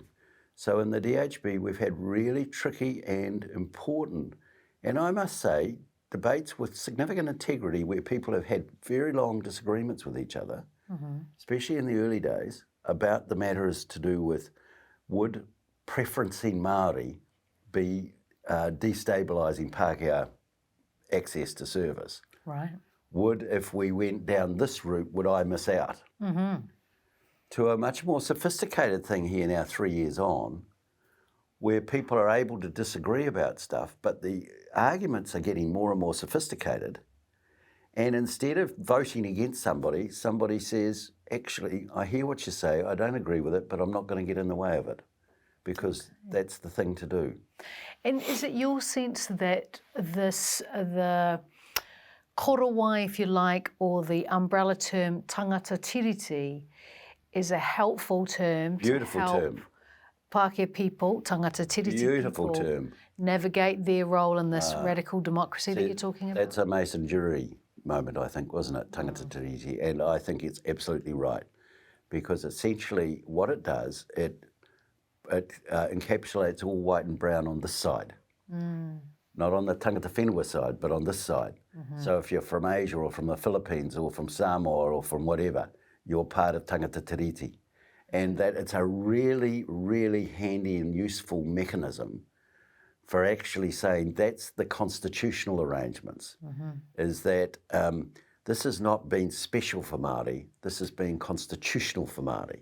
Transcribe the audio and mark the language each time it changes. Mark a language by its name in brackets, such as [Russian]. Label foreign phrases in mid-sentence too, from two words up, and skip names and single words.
[English] So in the DHB, we've had really tricky and important, and I must say, debates with significant integrity where people have had very long disagreements with each other, especially in the early days, about the matters to do with would preferencing Māori be destabilising Pākehā access to service. Right. Would, if we went down this route, would I miss out? To a much more sophisticated thing here now 3 years on, where people are able to disagree about stuff, but the arguments are getting more and more sophisticated. And instead of voting against somebody, somebody says, actually, I hear what you say, I don't agree with it, but I'm not going to get in the way of it, because that's the thing to do. And is it your sense that the korowai, if you like, or the umbrella term [Māori] tangata tiriti [English] is a helpful term Beautiful to help term. Pākehā people, [Māori] tangata tiriti [English] Beautiful people, term. navigate their role in this radical democracy that you're talking about? That's a Mason jury moment, I think, wasn't it? [Māori] Tangata tiriti. [English] And I think it's absolutely right, because essentially what it does, it encapsulates all white and brown on this side. Not on the [Māori] tangata whenua [English] side, but on this side. So if you're from Asia or from the Philippines or from Samoa or from whatever, you're part of [Māori] tangata tiriti. [English] And that it's a really, really handy and useful mechanism for actually saying that's the constitutional arrangements, is that this has not been special for Māori, this has been constitutional for Māori.